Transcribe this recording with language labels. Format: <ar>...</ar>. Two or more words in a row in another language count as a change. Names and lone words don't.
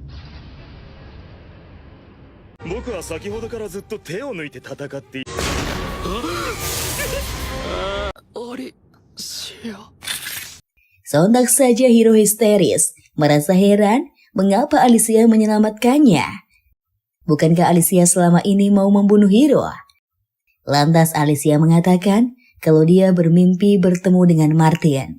<ja>僕は先ほどからずっと手を抜いて戦っている。</ja> <id>Sontak saja Hiro histeris, merasa heran mengapa Alicia menyelamatkannya. Bukankah Alicia selama ini mau membunuh Hiro? Lantas Alicia mengatakan kalau dia bermimpi bertemu dengan Martin.</id>